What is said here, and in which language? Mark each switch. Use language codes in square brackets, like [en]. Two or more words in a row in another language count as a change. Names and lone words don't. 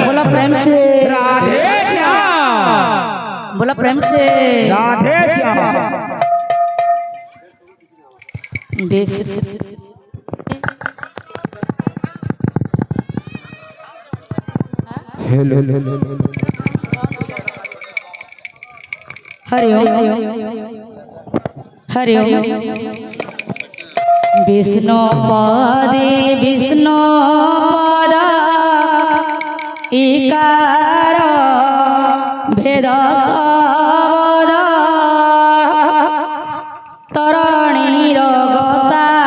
[hi] बोला प्रेम से राधे श्याम बोला प्रेम से राधे श्याम हेलो हरि ओम हरि ओम विष्णु पद इकार भेद शब्द तरणी रगता